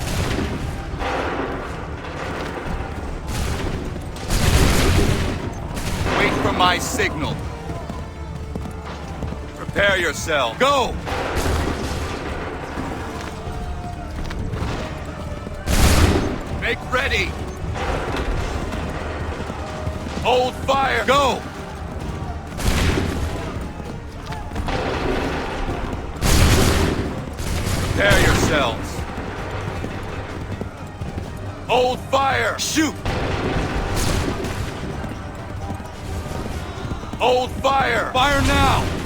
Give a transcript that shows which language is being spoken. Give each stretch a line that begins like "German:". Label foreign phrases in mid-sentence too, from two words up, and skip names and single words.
English: Wait for my signal. Prepare yourself. Go! Make ready! Hold fire! Go! Prepare yourselves. Hold fire! Shoot! Hold fire! Fire now!